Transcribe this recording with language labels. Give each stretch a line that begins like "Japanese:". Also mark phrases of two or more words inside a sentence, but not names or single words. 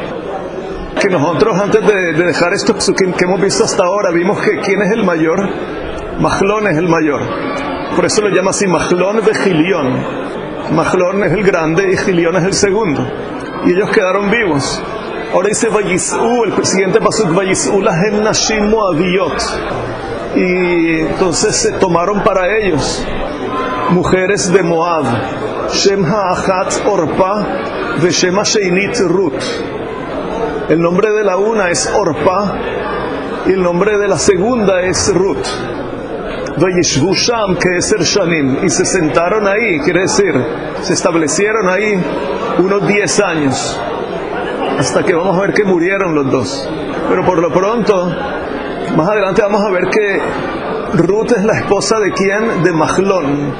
Spanish: Que nosotros, antes de dejar esto que hemos visto hasta ahora, vimos que ¿quién es el mayor? Mahlón es el mayor. Por eso lo llama así, Mahlón de Gilión. Mahlón es el grande y Gilión es el segundo. Y ellos quedaron vivos. Ahora dice Vayis'u, el siguiente pasuk,
Hebrew: וישאו להם נשים מואביות.
Spanish: Y entonces se tomaron para ellos mujeres de Moab.
Hebrew: שם האחת ערפה ושם השנית רות.
Spanish: El nombre de la una es Orpa y el nombre de la segunda es Ruth.
Hebrew: וישבו שם כעשר שנים,
Spanish: y se sentaron ahí, quiere decir, se establecieron ahí unos 10 años, hasta que vamos a ver que murieron los dos. Pero por lo pronto, más adelante vamos a ver que Ruth es la esposa de ¿quién? De Mahlón.